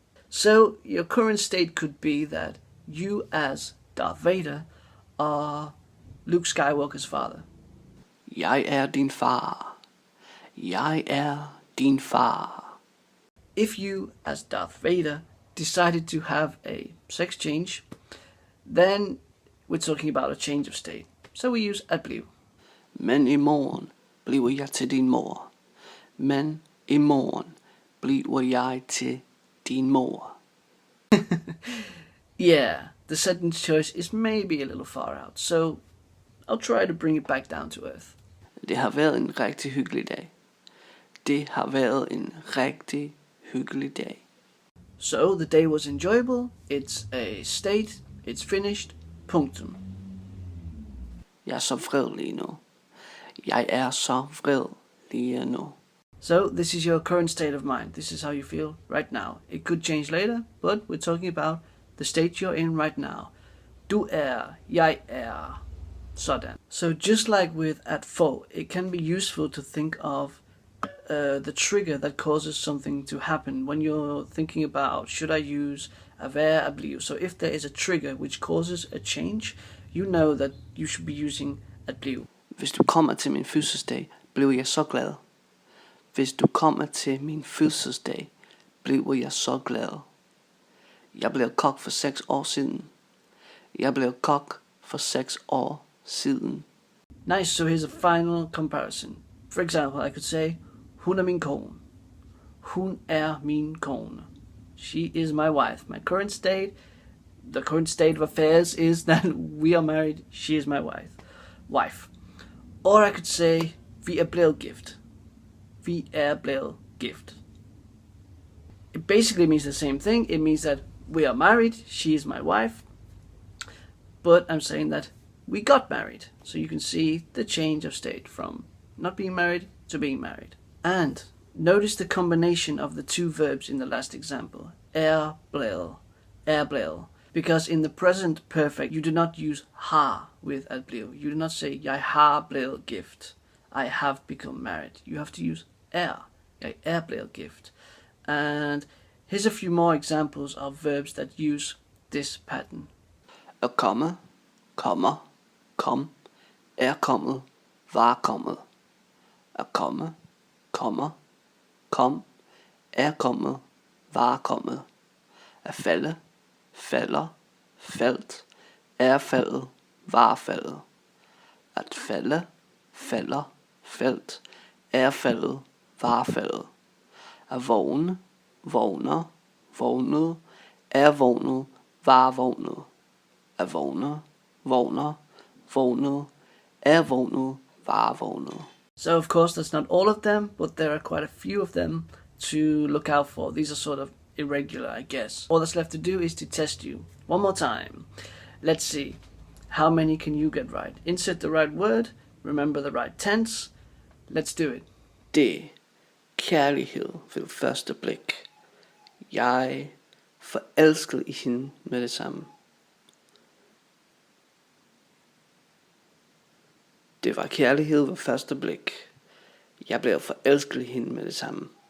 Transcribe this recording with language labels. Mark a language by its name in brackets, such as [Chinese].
[English] So your current state could be that you as Darth Vader are Luke Skywalker's father. [Danish] Jeg er din far. Jeg er din far. [English] If you as Darth Vader decided to have a sex change, then we're talking about a change of state. So we use at blive. [Danish] Men i morgen bliver jeg til din mor. Men i morgen bliver jeg til din mor. [English] Yeah, the sentence choice is maybe a little far out, so I'll try to bring it back down to earth. [Danish] Det har været en rigtig hyggelig dag. Det har været en rigtig hyggelig dag. [English] So the day was enjoyable, it's a state, it's finished, punktum. [Danish] Jeg er så vred lige nu. Jeg er så vred lige nu. [English] So this is your current state of mind. This is how you feel right now. It could change later, but we're talking about the state you're in right now. [Danish] Du er, jeg er, sådan. [English] So just like with at få, it can be useful to think of the trigger that causes something to happen when you're thinking about, should I use at være, at blive? So if there is a trigger which causes a change, you know that you should be using at blive. [Danish] Hvis du kommer til min fødselsdag, bliver jeg så glad. Hvis du kommer til min fødselsdag, bliver jeg så glad. Jeg blev kok for 6 år siden. Jeg blev kok for 6 år siden. [English] Nice, so here's a final comparison. For example, I could say, [Danish] hun er min kone. Hun er min kone. [English] She is my wife. My current state, the current state of affairs is that we are married. She is my wife. Or I could say, [Danish] vi er blevet gift. Vi er blevet gift. [English] It basically means the same thing. It means that we are married. She is my wife. But I'm saying that we got married. So you can see the change of state from not being married to being married. And notice the combination of the two verbs in the last example. [Danish] Er blevet. Er blevet. [English] Because in the present perfect, you do not use har with at blive. You do not say, [Danish] jeg har blevet gift. [English] I have become married. You have to use er. [Danish] Jeg er blevet gift. [English] And here's a few more examples of verbs that use this pattern. [Danish] At komme, kommer, kom, er kommet, var kommet. At komme, kommer, kom, er kommet, var kommet. At falde, falder, faldt, er faldet, var faldet. At falde, falder, faldt, er faldet, var faldet. At vågne, vågner, vågnede, er vågnet, var vågnet. At vågne, vågner, vågnede, er vågnet, var vågnet. [English] So of course that's not all of them, but there are quite a few of them to look out for. These are sort of irregular, I guess. All that's left to do is to test you. One more time. Let's see. How many can you get right? Insert the right word. Remember the right tense. Let's do it. [Danish] Det kærlighed ved første blik. Jeg forelskede i hende med det samme. Det var kærlighed ved første blik. Jeg blev forelsket i hende med det samme.